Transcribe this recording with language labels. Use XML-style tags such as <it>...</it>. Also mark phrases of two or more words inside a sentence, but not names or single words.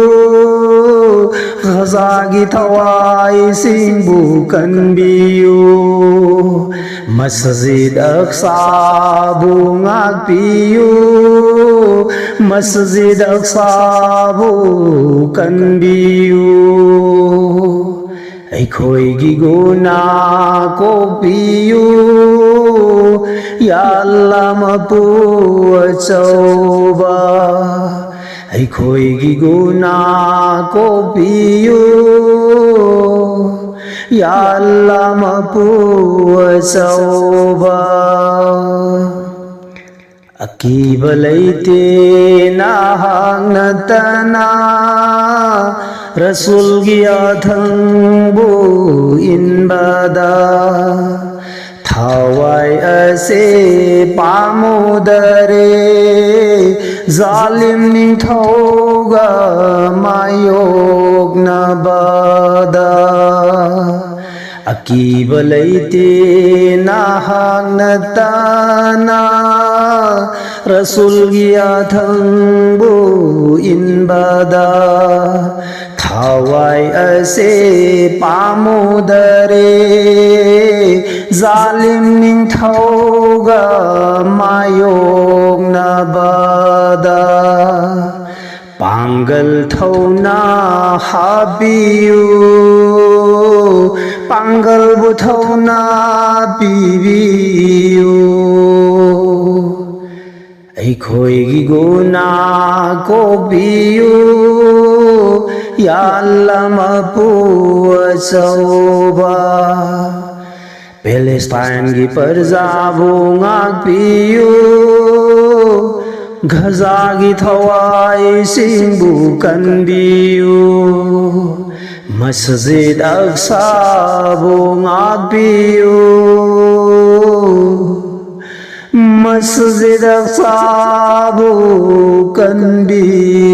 <mni>ꯒꯖꯥꯒꯤ ꯊꯋꯥꯏꯁꯤꯡꯕꯨ ꯀꯟꯕꯤꯌꯨ ꯃꯁ꯭ꯖꯤꯗ ꯑꯛꯁꯥꯕꯨ ꯉꯥꯛꯄꯤꯌꯨ ꯃꯁ꯭ꯖꯤꯗ ꯑꯛꯁꯥꯕꯨ ꯀꯟꯕꯤꯌꯨ ꯑꯩꯈꯣꯏꯒꯤ ꯒꯨꯅꯥ ꯀꯣꯛꯄꯤꯌꯨ</mni> <ar>يا الله</ar> <mni>ꯃꯄꯨ ꯑꯆꯧꯕ ꯑꯩꯈꯣꯏꯒꯤ ꯒꯨꯅꯥ ꯀꯣꯛꯄꯤꯌꯨ</mni> <ar>يا الله</ar> <mni>mapu asauba Akiba leite nahang natana Rasul giyathang bu inbada Thawai ase pamudare Zalim ningthauga mayok nabada Akiba leite nahang natana Rasul giyathang bu inbada Thawai ase pamudare Zalim ningthauga mayok nabada Pangal thauna habiyu Pangal bu thauna pibiyu Aikhoigi guna ko piyu</mni> <ar>يا الله</ar> <mni>mapu asauba Palestine gi parzabu ngakpiyu Gaza gi thawai singbu kanbiyu Masjid Aqsa bu ngakpiyu Masjid Aqsa bu kanbiyu</mni>